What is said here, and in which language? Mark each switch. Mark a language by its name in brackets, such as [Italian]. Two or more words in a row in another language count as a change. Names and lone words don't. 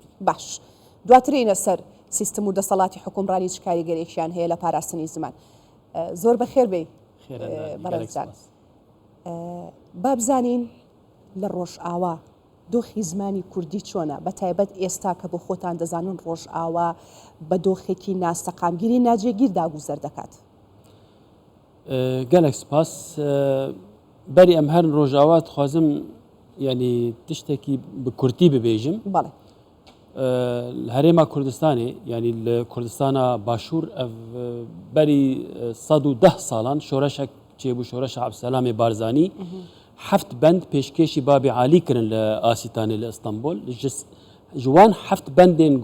[Central Kurdish] باش دواترینە سەر سیستم و دەسەڵاتی حکومڕانی چ کاریگەرێکیان هەیە لە پاراستنی زمان زۆر بەخێر بێ بەڕێزان با بزانین لە ڕۆژ ئاوا دۆخی زمانی کوردی چۆنە بە تایبەت ئێستا کە بۆ خۆتان دەزانن ڕۆژ ئاوا بە دۆخێکی ناسەقامگیری ناجێگیر داگوزەر دەکات [Kurdish] gelek spas berî em her rojava dixwazim yanî tiştekî bi Kurtî bibêjim [Central Kurdish] بەڵێ [Kurdish] herêma Kurdistanê yanî li Kurdistana Başûr ev berî 110 salan şoreşek çêbû şoreşa Ebselamê Barzanî heft bend pêşkêşî Babî Alî kirin li Asîtanê li İstanbul ji wan heft bendên